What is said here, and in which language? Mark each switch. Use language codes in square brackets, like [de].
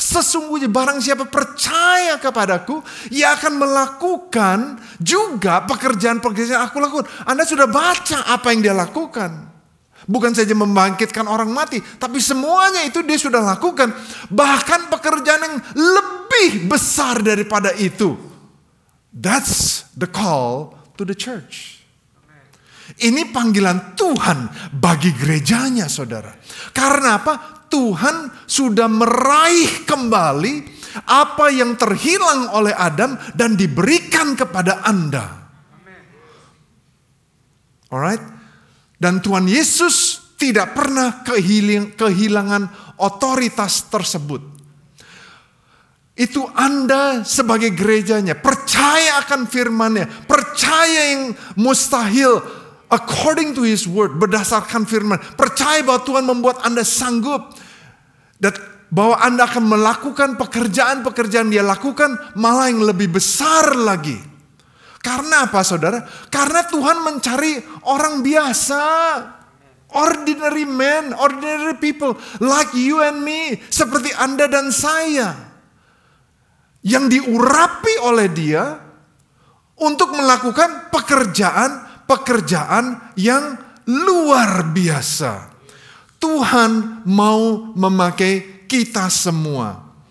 [id] Sesungguhnya barang siapa percaya kepadaku, ia akan melakukan juga pekerjaan-pekerjaan aku lakukan. Anda sudah baca apa yang dia lakukan. Bukan saja membangkitkan orang mati, tapi semuanya itu dia sudah lakukan. Bahkan pekerjaan yang lebih besar daripada itu. [en] That's the call to the church. [id] Ini panggilan Tuhan bagi gerejanya, saudara. Karena apa? Tuhan sudah meraih kembali apa yang terhilang oleh Adam dan diberikan kepada Anda. Alright? Dan Tuhan Yesus tidak pernah kehilangan otoritas tersebut. Itu Anda sebagai gerejanya, percaya akan firman-Nya, percaya yang mustahil [en] according to His word, [id] berdasarkan firman. Percaya bahwa Tuhan membuat Anda sanggup. Dan bahwa Anda akan melakukan pekerjaan-pekerjaan Dia lakukan, malah yang lebih besar lagi. Karena apa saudara? Karena Tuhan mencari orang biasa. [en] Ordinary men, ordinary people. Like you and me. [id] Seperti Anda dan saya. Yang diurapi oleh Dia untuk melakukan pekerjaan yang luar biasa. Tuhan mau memakai kita semua.